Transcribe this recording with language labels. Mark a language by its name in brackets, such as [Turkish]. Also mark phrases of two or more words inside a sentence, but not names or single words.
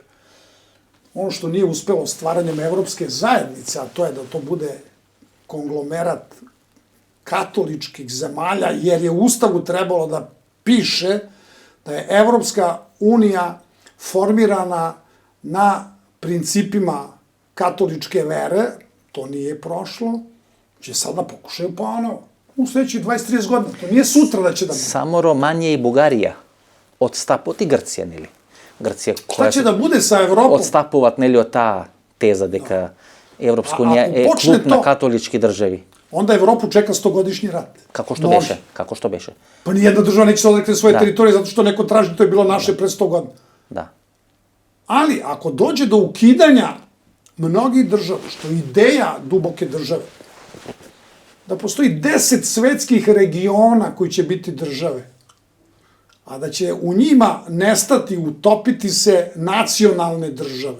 [Serbian] Ono što nije uspelo stvaranjem Evropske zajednice, a to je da to bude konglomerat katoličkih zemalja, jer je u Ustavu trebalo da piše da je Evropska unija formirana na principima katoličke vere, to nije prošlo, će sada pokušaju ponovo. U sledećih 20-30 godina, to nije sutra da će da bude. [Macedonian] Само Романија и Бугарија одстапот и Грција, нели? Грција [Serbian] Šta će da bude sa Evropom? [Macedonian] одстапуваат нели од таа теза дека Европска унија е клуб на католички држави. [Serbian] Onda Evropu čeka 100-godišnji rat. [Macedonian] Како што беше? Како што беше? [Serbian] Pa nijedna država neće se odrekne svoje teritorije zato što neko traži, to je bilo naše pre 100 godina. Da. Ali, ako dođe do ukidanja mnogih država, što je ideja duboke države, da postoji 10 svetskih regiona koji će biti države, a da će u njima nestati, utopiti se nacionalne države.